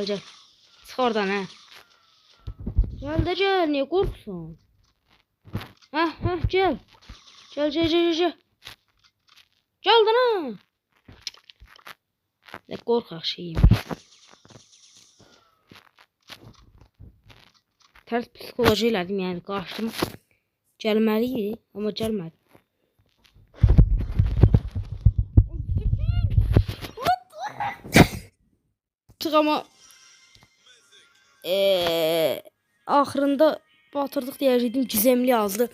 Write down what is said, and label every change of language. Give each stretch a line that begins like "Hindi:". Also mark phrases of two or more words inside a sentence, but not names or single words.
Turkish: Çık oradan ha. Gel, niye korksun? Gel. Gel. Geldin ha. Ne korkak şeyim.
Azerbaijani: Ters psikoloji elədim, yəni qaçdım. Gəlməliydi, amma gəlmədi. Ama axırında batırdıq deyəcəkdim, gizemli yazdı.